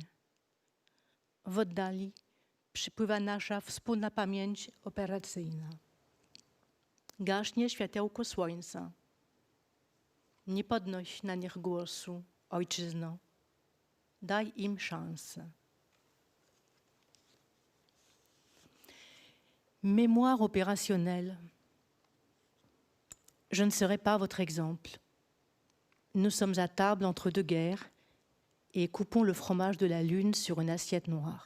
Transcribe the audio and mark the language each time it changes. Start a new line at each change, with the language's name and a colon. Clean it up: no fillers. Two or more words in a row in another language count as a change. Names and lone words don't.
Polish: W oddali przypływa nasza wspólna pamięć operacyjna. Gaśnie światełko słońca. Nie podnoś na nich głosu, ojczyzno. Daj im szansę.
French: Mémoire opérationnelle. Je ne serai pas votre exemple. Nous sommes à table entre deux guerres et coupons le fromage de la lune sur une assiette noire.